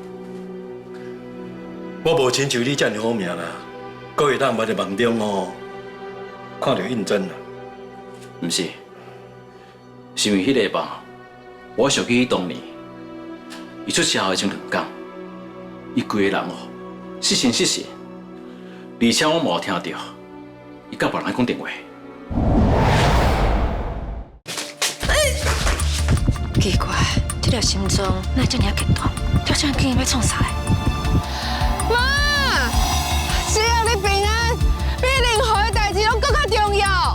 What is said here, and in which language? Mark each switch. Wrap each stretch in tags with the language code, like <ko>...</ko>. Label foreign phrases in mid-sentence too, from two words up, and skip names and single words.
<nan>我无亲像你遮尔好命啦，搁会当捌在梦中哦，看到印证啦。毋是，是因为迄个梦，我想起当年伊出社会前2天，伊规个人哦失神失神，而且我无听到伊甲别人讲电话。奇怪，这条心脏哪会这么激动？跳这样紧要创啥嘞？妈，只要你平安，比任何的代志拢更加重要。</nan>